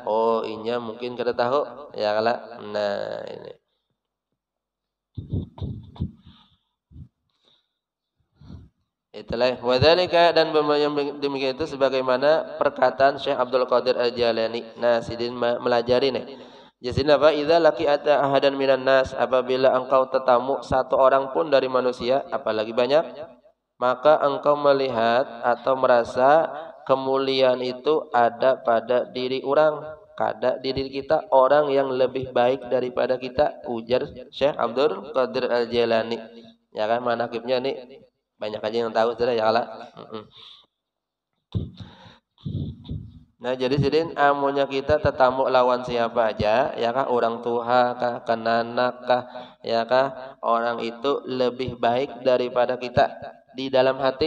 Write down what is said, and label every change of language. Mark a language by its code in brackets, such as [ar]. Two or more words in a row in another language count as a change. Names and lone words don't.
[bjn] Oh, inya mungkin kada tahu ya kala. Nah, ini. Itulah wadzalika dan demikian itu sebagaimana perkataan Syekh Abdul Qadir Al-Jailani. Nah, sidin melajari nih. Jadi apa? [ar] إذا لقيت أحدا من الناس, [bjn] apabila engkau tetamu satu orang pun dari manusia, apalagi banyak, maka engkau melihat atau merasa kemuliaan itu ada pada diri orang, kada di diri kita orang yang lebih baik daripada kita, ujar Syekh Abdul Qadir Al-Jailani. Ya kan manaqibnya nih banyak aja yang tahu sudah ya lah. Nah jadi sidin amunya kita tetamu lawan siapa aja ya kah orang tua kah kenanak kah ya kah orang itu lebih baik daripada kita di dalam hati.